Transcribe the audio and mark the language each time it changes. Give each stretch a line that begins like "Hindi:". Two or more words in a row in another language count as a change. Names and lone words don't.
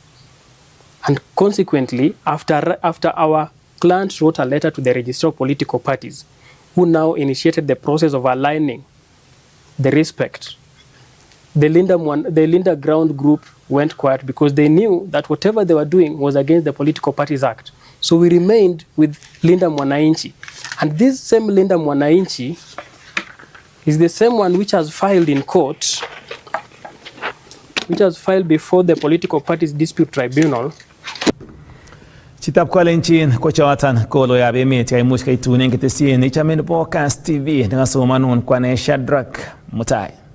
English: And consequently, after our clients wrote a letter to the Register of Political Parties, who now initiated the process of aligning the respect, the Linda Ground group went quiet because they knew that whatever they were doing was against the Political Parties Act. So we remained with Linda Mwananchi. And this same Linda Mwananchi is the same one which has filed in court, which has filed before the Political Parties Dispute Tribunal.
Kalenjin: Chitab Kalenjin kochoton koloyab emet kaimuch kaitunen ketesien ichamen nebo Kass TV nekasomanun kwane Shadrack Mutai.